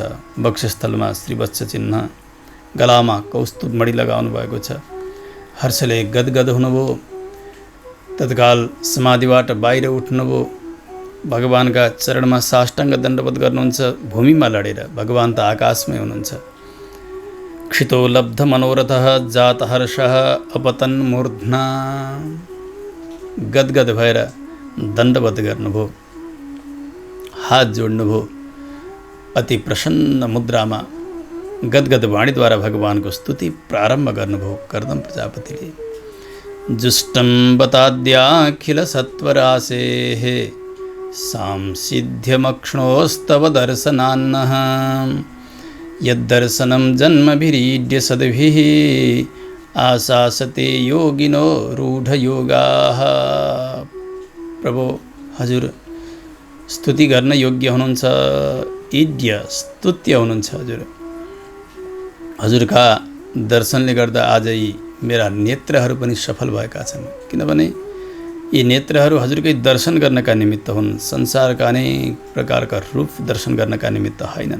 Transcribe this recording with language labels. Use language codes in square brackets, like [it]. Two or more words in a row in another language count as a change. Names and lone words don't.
[ne] वक्षस्थलमा श्रीवत्स चिन्ह, गलामा कौस्तुभ मणि लगाउनु भएको छ। हर्षले गदगद हुनुभयो। तत्काल समाधिबाट बाहिर उठ्नुभयो। भगवानका चरणमा साष्टाङ्ग दण्डवत गर्नुहुन्छ। भूमिमा लडेर भगवान त आकाशमै हुनुहुन्छ। [sa] क्षितो लब्ध मनोरथः जात हर्षः अपतन मूर्ध्ना। [ne] गदगद भएर दण्डवत गर्नुभयो, हात जोड्नुभयो। अति प्रसन्न मुद्रामा गदगद वाणीद्वारा भगवानको स्तुति प्रारम्भ गर्नुभयो कर्दम प्रजापतिले। [sa] जुष्टं बताद्याखिल सत्वरासेः सांसिध्यमक्ष्णोस्तव दर्शनान्नः यद्दर्शनं जन्मभिरीड्य सद्भिः आशासते योगिनो रूढयोगाः। [ne] प्रभु, हजुर स्तुति गर्न योग्य हुनुहुन्छ, इड्य स्तुत्य हुनुहुन्छ। हजुरका दर्शनले गर्दा आज यी मेरा नेत्रहरू पनि सफल भएका छन्। किनभने यी नेत्रहरू हजुरकै दर्शन गर्नका निमित्त हुन्, संसारका अनेक प्रकारका रूप दर्शन गर्नका निमित्त होइनन्।